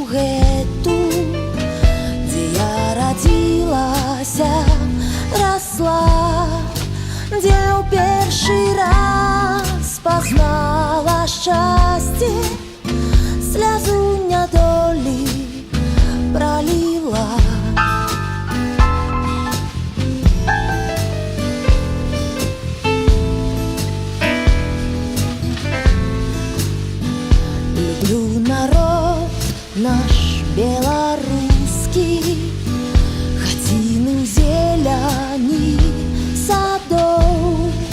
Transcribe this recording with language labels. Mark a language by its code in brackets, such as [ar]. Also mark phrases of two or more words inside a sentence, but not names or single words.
[be] гэту, дзе я радзілася, расла, дзе ў першы раз [ru] познала счастье, слезу недоли пролила. Люблю народ наш белорусский, хатины зелени садов,